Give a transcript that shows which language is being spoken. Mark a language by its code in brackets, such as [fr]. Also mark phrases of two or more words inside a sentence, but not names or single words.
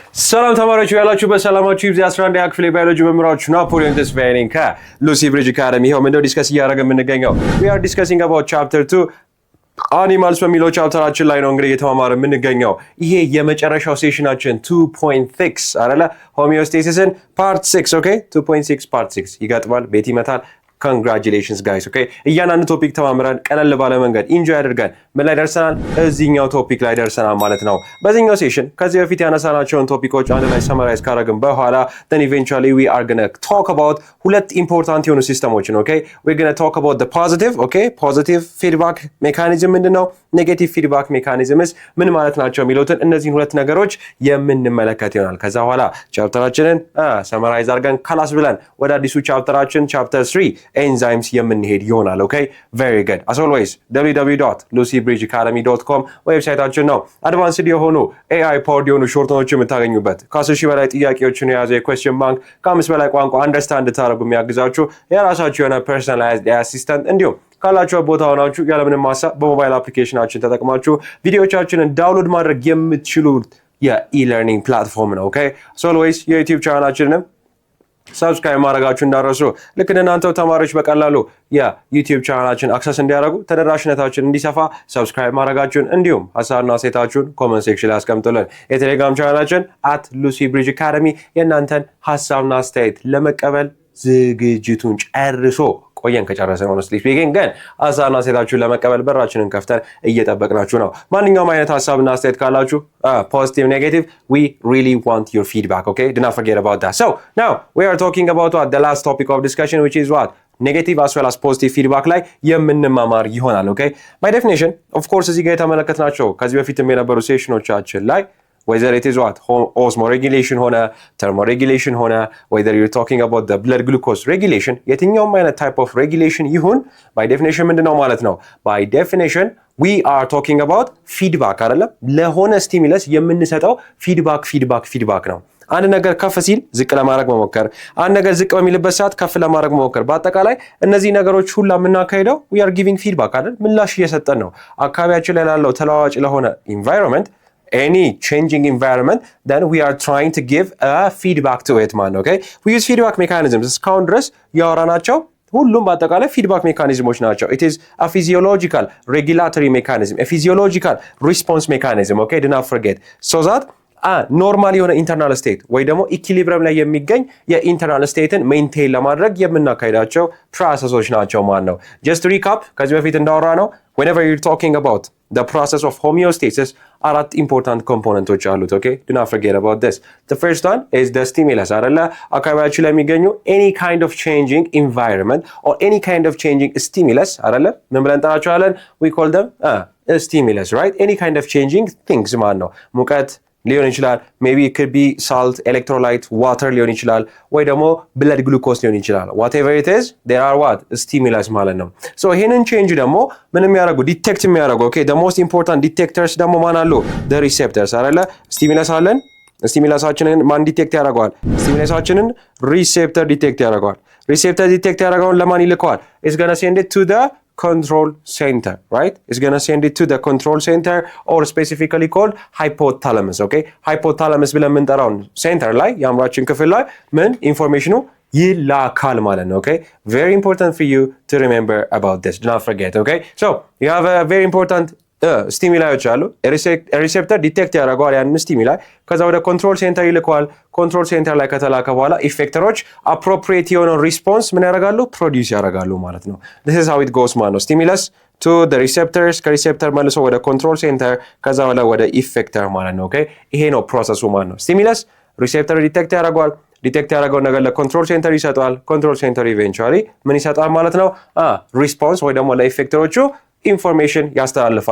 [am] ሰላም ተማሪዎች ያላችሁ በሰላማችሁ ይብዛ 11 ያክፍል ባዮሎጂ መምራችሁ ናፖሊዮን ተስፋዬ ነኝ ከሉሲ ብሪጅ አካዳሚ ይሄው ምንድነው ዲስከስ እያደረገን የምንገኘው [en] we are discussing about chapter 2 animals [am] በሚለው ቻፕተራችን ላይ ነው እንግዲህ እየተማማረ የምንገኘው ይሄ የመጨረሻው ሴሽናችን 2.6 አይደለ ሆሚዮስቴሲስን [en] part 6 okay [am] 2.6 ፓርት 6 ይገጥማል ቤት ይመታል [en] Congratulations guys okay [am] እያንዳንዱ ቶፒክ ተማምረን ቀለል ባለ መንገድ ኢንጆይ አድርገን ምን ላይ ደርሰናል እዚህኛው ቶፒክ ላይ ደርሰናል ማለት ነው በዚህኛው ሴሽን ከዚህ በፊት ያነሳናቸውን ቶፒኮች አንድ ላይ ሰመራይዝ ካደረግን በኋላ [en] then eventually we are going to talk about [am] ሁለት ኢምፖርታንት የሆኑ ሲስተሞችን [en] okay we're going to talk about the positive okay positive feedback mechanism [am] ምንድነው [en] negative feedback mechanism [am] ምን ማለት ናቸው የሚሉትን እነዚህን ሁለት ነገሮች የምንመለከት ይሆናል ከዛ በኋላ ቻፕተራችንን ሰመራይዝ አድርገን ካላስ ብለን ወደ አዲሱ ቻፕተራችን [en] chapter 3 enzymes [am] የምንሄድ ይሆናል [en] okay very good as always [am] www.lucybridgeacademy.com ዌብሳይታችን ነው አድቫንስድ የሆኑ [en] AI powered [am] የሆኑ ሾርትኖች የምታገኙበት ከ10,000 በላይ ጥያቄዎችን የያዘ የኩዌስቸን ባንክ ከ5 በላይ ቋንቋ አንደርስታንድ ታደርጉ የሚያግዛችሁ የራሳችሁ የሆነ [en] personalized assistant [am] እንዲሁም ካላችሁ ቦታ ሆናችሁ ያለምንም ሐሳብ በሞባይል አፕሊኬሽናችን ተጠቅማችሁ ቪዲዮዎቻችንን ዳውንሎድ ማድረግ የምትችሉት የኢ-ለርኒንግ ፕላትፎርም ነው [en] okay as always [am] የዩቲዩብ ቻናላችንን ሰብስክራይብ ማድረጋችሁ እንዳረሱ ልክ እንደናንተው ተማሪዎች በቀላሉ የዩቲዩብ ቻናላችን አክሰስ እንዲያደርጉ ተደራሽነታችን እንዲሰፋ ሰብስክራይብ ማድረጋችሁን እንዲሁም ሐሳብና አስተያየታችሁን [en] comment section [am] ላይ አስቀምጡልን የቴሌግራም ቻናላችን @lucybridgeacademy የናንተን ሐሳብና አስተያየት ለመቀበል ዝግጅቱን ጨርሶ ቆየን ከጨረሰን [en] honestly speaking [am] ግን ሐሳብና አስተያየታችሁን ለመቀበል በራችንን ከፍተን እየጠበቅናችሁ ነው ማንኛውም አይነት ሐሳብና አስተያየት ካላችሁ [en] positive negative we really want your feedback okay do not forget about that so now we are talking about the last topic of discussion which is what negative as well as positive feedback [am] ላይ የምንማማር ይሆናል [en] okay by definition of course [am] እዚህ ጋር የተመለከትናቸው ከዚህ በፊትም የነበሩ ሴሽኖቻችን ላይ [en] whether it is what osmoregulation ሆነ thermoregulation ሆነ whether you're talking about the blood glucose regulation [am] የትኛውም አይነት [en] type of regulation ይሁን by definition [am] ምንድነው ማለት ነው [en] by definition we are talking about feedback [am] አይደለም ለሆነ [en] stimulus የምንሰጠው [am] feedback ነው አንድ ነገር ከፍ ሲል ዝቅ ለማድረግ መሞከር አንድ ነገር ዝቅ በሚልበት ሰዓት ከፍ ለማድረግ መሞከር በአጠቃላይ እነዚህ ነገሮች ሁሉ የምናካሂደው [en] we are giving feedback [am] አይደል ምላሽ እየሰጠን ነው አካባቢያችን ላይ ያለው ተለዋዋጭ ለሆነ [en] environment any changing environment then we are trying to give a feedback to it man okay we use feedback mechanisms [am] እስካሁን ድረስ ያወራናቸው ሁሉም በአጠቃላይ [en] feedback mechanisms [am] ናቸው [en] it is a physiological regulatory mechanism a physiological response mechanism okay do not forget so that [am] ኖርማል የሆነ ኢንተርናል ስቴት ወይ ደግሞ ኢኩሊብሪየም ላይ የሚገኝ የኢንተርናል ስቴትን ሜንቴን ለማድረግ የምናካሂዳቸው ፕሮሰሶች ናቸው ማለት ነው [en] just recap [am] ከዚህ በፊት እንዳወራ ነው [en] whenever you're talking about the process of homeostasis [am] አራት ኢምፖርታንት ኮምፖነንቶች አሉት [en] okay do not forget about this the first one is the stimulus [am] አይደለ አካባቢያችን ላይ የሚገኙ [en] any kind of changing environment or any kind of changing stimulus [am] አይደለ ምን ብለን እንጠራቸዋለን [en] we call them a stimulus right any kind of changing things [am] ማለት ነው ሙቀት ሊሆን ይችላል [en] maybe it could be salt electrolyte water [am] ሊሆን ይችላል ወይ ደግሞ [en] blood glucose [am] ሊሆን ይችላል [en] whatever it is there are what stimulus [am] ማለት ነው so ይሄንን change ደግሞ ምን የሚያደርጉ ዲቴክት የሚያደርጉ [en] okay the most important detectors [am] ደግሞ ማን አሉ [en] the receptors [am] አይደለ stimulus አለን ስቲሙላሳችንን ማን ዲቴክት ያደርጋል ስቲሙላሳችንን [en] receptor detect [am] ያደርጋል [en] receptor detect [am] ያደርጋውን ለማን ይልከዋል [en] it's going to send it to the control center right it's going to send it to the control center or specifically called hypothalamus okay hypothalamus [am] ብለን የምንጠራው ሴንተር ላይ የአእምሯችን ክፍል ላይ ምን ኢንፎርሜሽኑ ይላካል ማለት ነው [en] okay very important for you to remember about this do not forget okay so you have a very important [am] ስቲሙላዮች አሉ ሪሴፕተር ዲቴክት ያደርጋል ያን ስቲሙላይ ከዛ ወደ [en] control center [am] ይልካል [en] control center [am] ላይ ከተላከ በኋላ ኢፌክተሮች አፕሮፕሪየት የሆነ ሪስፖንስ ምን ያደርጋሉ ፕሮዲዩስ ያደርጋሉ ማለት ነው [en] this is how it goes [am] ማለት ነው [en] stimulus to the receptors [am] ከሪሴፕተር መልሶ ወደ [en] control center [am] ከዛ ወደ ኢፌክተር ማለት ነው okay ይሄ ነው ፕሮሰሱ ማለት ነው stimulus ሪሴፕተር ዲቴክት ያደርጋል ዲቴክት ያደረገው ነገር ለኮንትሮል ሴንተር ይሰጣል [en] control center [am] ኢቨንቹዋሊ ምን ይሰጣል ማለት ነው ሪስፖንስ ወይ ደግሞ ለኢፌክተሮቹ information ያስተላልፋል